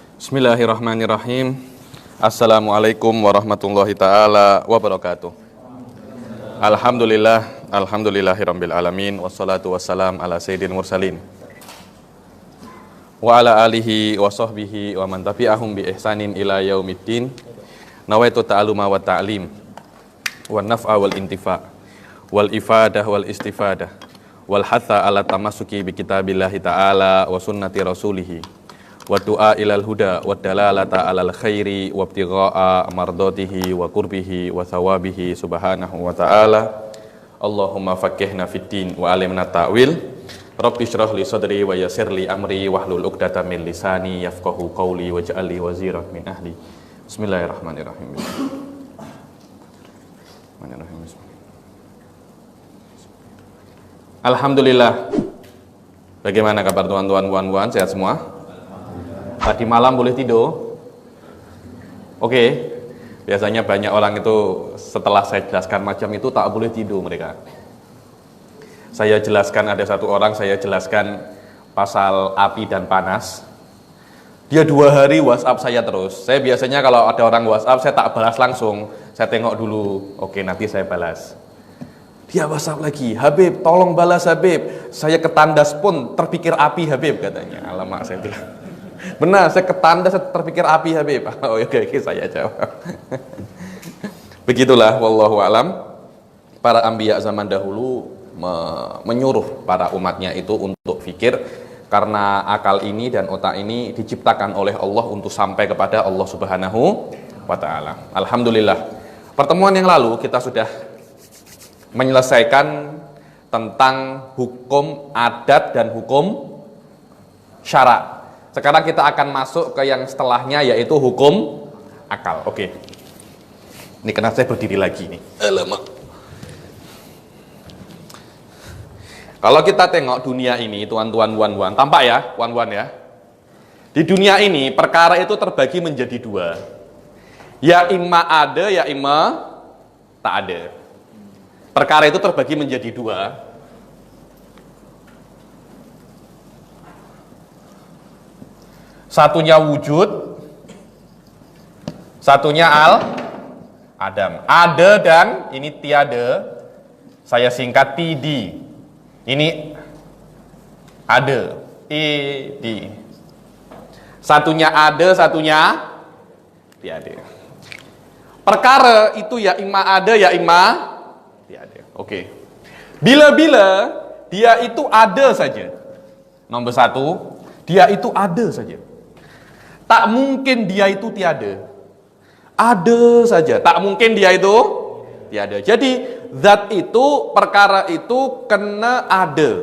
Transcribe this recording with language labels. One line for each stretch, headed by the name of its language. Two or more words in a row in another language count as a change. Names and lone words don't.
Arabic: بسم الله الرحمن الرحيم. السلام عليكم ورحمة الله تعالى وبركاته. الحمد لله رب العالمين، والصلاة والسلام على سيد المرسلين وعلى آله وصحبه ومن تبعهم بإحسان إلى يوم الدين. نويت التعلم والتعليم والنفع والانتفاع والإفادة والاستفادة والحث على التمسك بكتاب الله تعالى وسنة رسوله والدعاء إلى الهدى والدلالة على الخير وابتغاء مرضاته وقربه وثوابه سبحانه وتعالى. اللهم فقهنا في الدين وعلمنا التأويل. رب اشرح لي صدري ويسر لي أمري واحلل عقدة من لساني يفقهوا قولي واجعل لي وزيرا من أهلي. Bismillahirrahmanirrahim. Alhamdulillah.
Malay: Bagaimana kabar tuan-tuan, puan-puan? Sehat semua? Tadi malam boleh tidur? Oke. Biasanya banyak orang itu setelah saya jelaskan macam itu tak boleh tidur mereka. Saya jelaskan, ada satu orang saya jelaskan pasal api dan panas. Dia 2 hari WhatsApp saya terus. Saya biasanya kalau ada orang WhatsApp saya tak balas langsung. Saya tengok dulu. Oke, nanti saya balas. Dia WhatsApp lagi, Habib tolong balas Habib. Saya ketandas pun terpikir api Habib katanya. Alamak, saya bilang. Benar, saya ketandas terpikir api Habib. Oh oke, saya jawab. Begitulah
Arabic: والله أعلم.
Malay: Para anbiya zaman dahulu menyuruh para umatnya itu untuk fikir, karena akal ini dan otak ini diciptakan oleh Allah untuk sampai kepada Allah
Arabic: سبحانه وتعالى.
Malay: Alhamdulillah. Pertemuan yang lalu kita sudah menyelesaikan tentang hukum adat dan hukum syara. Sekarang kita akan masuk ke yang setelahnya, yaitu hukum akal. Oke. Ini kenapa saya berdiri lagi nih? Alamak. Kalau kita tengok dunia ini, tuan-tuan, puan-puan, tampak ya, puan-puan ya. Di dunia ini perkara itu terbagi menjadi 2. Ya imma ada, ya imma tak ada. Perkara itu terbagi menjadi 2. Satunya wujud, satunya adam. Ada dan ini tiada. Saya singkat TD. Ini ada. ED. Satunya ada, satunya tiada. Perkara itu ya imma ada, ya imma tiada. Oke. Bila-bila dia itu ada saja. Nomor 1, dia itu ada saja. Tak mungkin dia itu tiada. Ada saja. Tak mungkin dia itu tiada. Jadi zat itu, perkara itu kena ada.